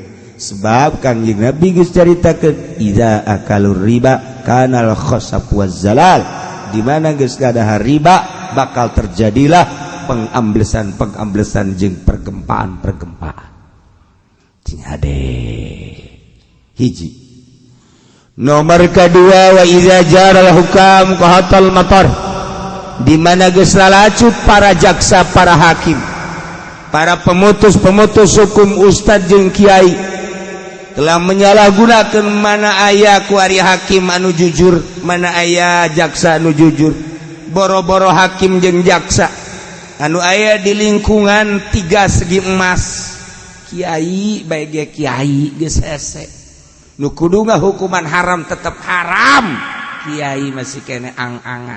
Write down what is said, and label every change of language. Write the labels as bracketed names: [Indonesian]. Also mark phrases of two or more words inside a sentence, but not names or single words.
[Sundanese] Sebab Kangjeng Nabi geus caritakeun [Arabic] idza akalur riba kanal khosab waz zalal, [Sundanese] di mana geus gadahar riba [Indonesian] bakal terjadilah pengamblesan [Sundanese] jeung pergempaan. Cing ade hiji. [Indonesian] Nomor kedua [Arabic] wa idza jaral hukam qahatal matar, [Sundanese] di mana geus lalacut para jaksa para hakim para pemutus-pemutus hukum Ustadz jeung Kiai [Indonesian] telah menyalahgunakan [Sundanese] mana aya kuari hakim anu jujur, mana aya jaksa anu jujur. Boro-boro hakim jeung jaksa anu aya di lingkungan 3 segi emas, kiai bae kiai geus hese. Nu kudu hukuman haram tetap haram, kiai masih kene ang-angan.